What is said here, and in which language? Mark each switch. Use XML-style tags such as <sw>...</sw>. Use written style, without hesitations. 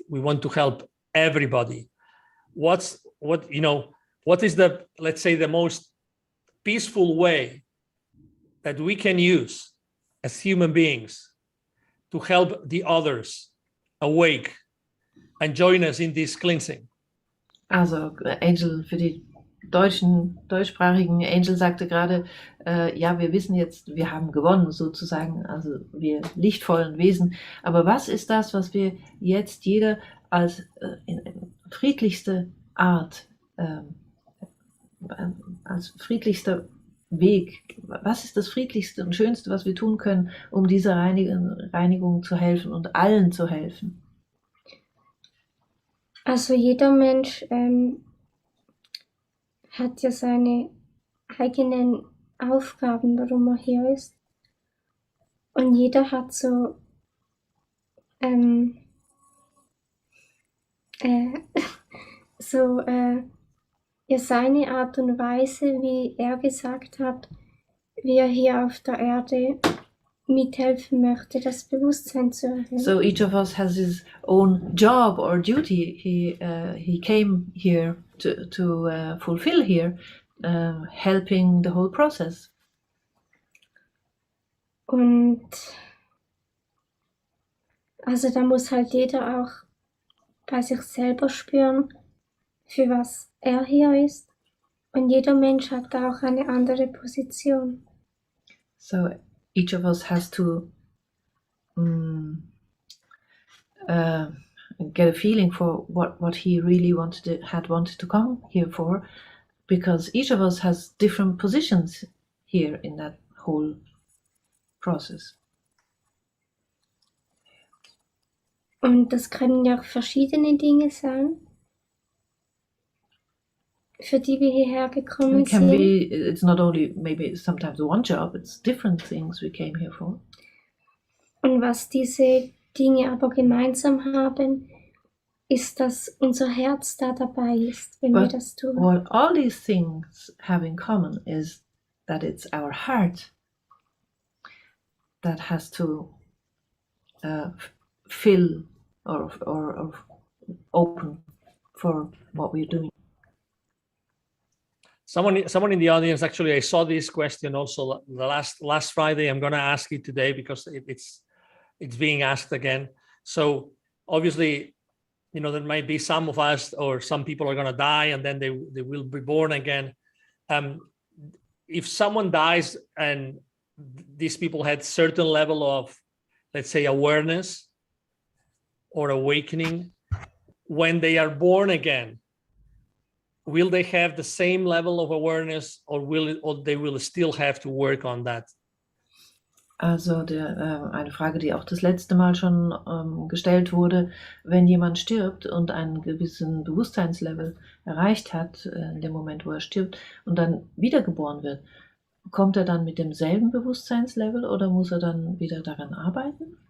<en>We want to help everybody. What is the, let's say, the most peaceful way that we can use as human beings to help the others awake and join us in this cleansing?</en> <de>Also Angel, für die deutschsprachigen, Angel sagte gerade, wir wissen jetzt, wir haben gewonnen sozusagen, also wir lichtvollen Wesen. Aber was ist das, was wir jetzt jeder als friedlichste Art, als friedlichster Weg, was ist das friedlichste und schönste, was wir tun können, um dieser Reinigung zu helfen und allen zu helfen? Also jeder Mensch hat ja seine eigenen Aufgaben, warum er hier ist. Und jeder hat so seine Art und Weise, wie er gesagt hat, wie er hier auf der Erde mithelfen möchte, das Bewusstsein zu erhöhen.</de> <en>So each of us has his own job or duty he came here to fulfill here, helping the whole process.</en> <de>Und also da muss halt jeder auch bei sich selber spüren, für was er hier ist. Und jeder Mensch hat da auch eine andere Position.</de> <en>So each of us has to get a feeling for what he really had wanted to come here for, because each of us has different positions here in that whole process.</en> <de>Und das können ja auch verschiedene Dinge sein. für die wir hierher gekommen</de> <en>It can</en> <de>sind.</de> <en>be, it's not only maybe sometimes one job, it's different things we came here for.</en> <de>Und was diese Dinge aber gemeinsam haben, ist, dass unser Herz da dabei ist, wenn wir</de> <en>But</en> <de>das tun.</de> <en>what all these things have in common is that it's our heart that has to fill or open for what we're doing. Someone in the audience, actually, I saw this question also the last Friday. I'm going to ask it today because it's being asked again. So obviously, there might be some of us or some people are going to die and then they will be born again. If someone dies and these people had certain level of, let's say, awareness or awakening, when they are born again, will they have the same level of awareness or they will still have to work on that?</en> <de>Also eine Frage, die auch das letzte Mal schon gestellt wurde, wenn jemand stirbt und einen gewissen Bewusstseinslevel erreicht hat, in dem Moment, wo er stirbt und dann wiedergeboren wird, kommt er dann mit demselben Bewusstseinslevel oder muss er dann wieder daran arbeiten?</de>